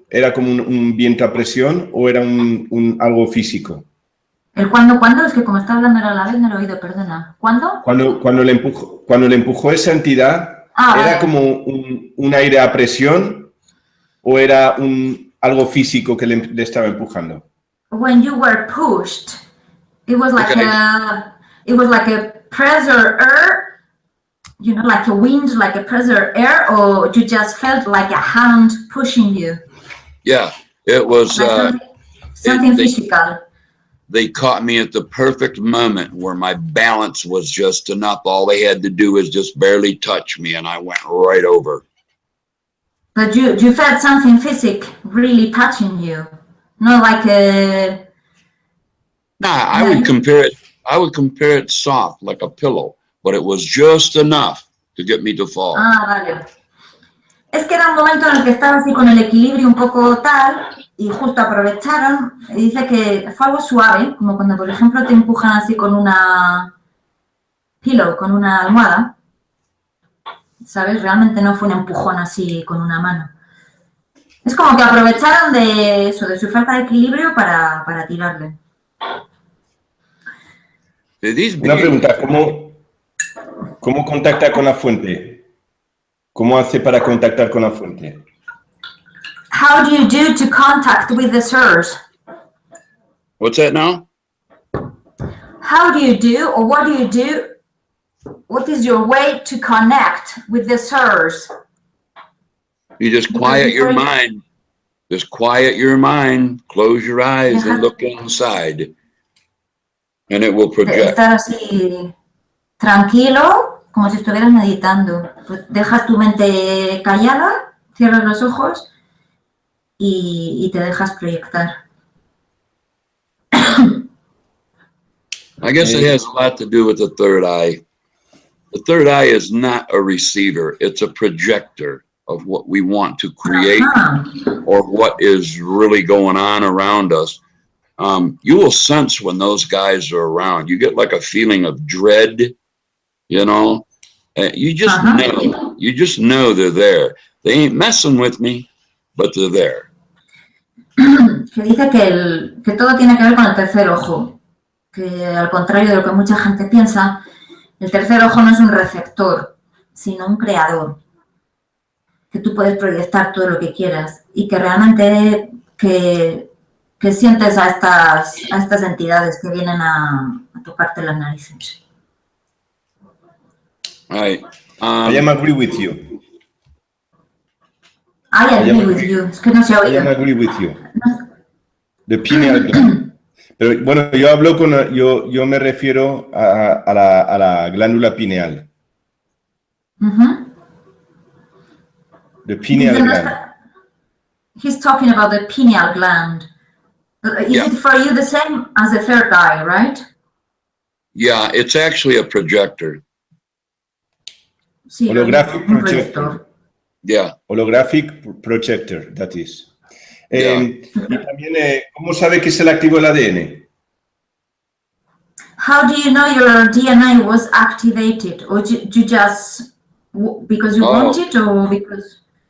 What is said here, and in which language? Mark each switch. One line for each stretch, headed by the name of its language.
Spanish: ¿Era como un viento a presión o era algo físico? ¿El cuándo? Es que como está hablando a la vez no lo he oído, perdona. ¿Cuándo? Cuando le empujó esa entidad, ¿era como un aire a presión o era algo físico que le estaba empujando?
English: When you were pushed, it was like a pressure air, you know, like a wind, like a pressure air, or you just felt like a hand pushing you? Yeah, it was something physical. they caught me at the perfect moment where my balance was just enough. All they had to do was just barely touch me, and I went right over. But you felt something physical really touching you, not like a... Nah, I would compare it soft, like a pillow, but it was just enough to get me to fall.
Spanish: Ah, vale. Es que era un momento en el que estaba así con el equilibrio un poco tal, y justo aprovecharon, y dice que fue algo suave, como cuando, por ejemplo, te empujan así con una pillow, con una almohada, ¿sabes? Realmente no fue un empujón así con una mano. Es como que aprovecharon de eso, de su falta de equilibrio para tirarle. Una pregunta, ¿cómo contacta con la fuente? ¿Cómo hace para contactar con la fuente?
English: How do you do to contact with the source? What's that now? How do you do, or what do you do? What is your way to connect with the source? You just quiet your mind. Just quiet your mind, close your eyes and look inside. And it will project.
Spanish: Estar así tranquilo, como si estuvieras meditando. Pues dejas tu mente callada, cierras los ojos y te dejas proyectar.
English: I guess it has a lot to do with the third eye. The third eye is not a receiver, it's a projector of what we want to create or what is really going on around us. You will sense when those guys are around. You get like a feeling of dread, you know. You just know they're there. They ain't messing with me, but they're there.
Spanish: Que dice que todo tiene que ver con el tercer ojo. Que al contrario de lo que mucha gente piensa, el tercer ojo no es un receptor, sino un creador. Que tú puedes proyectar todo lo que quieras y que realmente que sientes a estas entidades que vienen a tocarte las narices.
English: Right. I am agree with you. I agree with you.
Spanish: Es que no se ha oído.
English: I am agree with you. The pineal gland.
Spanish: Pero bueno, yo me refiero a la glándula pineal.
English: The pineal gland. He's talking about the pineal gland. Is it for you the same as the third eye, right? Yeah, it's actually a projector.
Spanish: Sí,
English: Holographic projector. Yeah. Holographic projector, that is. Yeah.
Spanish: Y también, ¿cómo sabe que se le activó el ADN?
English: How do you know your DNA was activated? Or you just, because you want it, or because...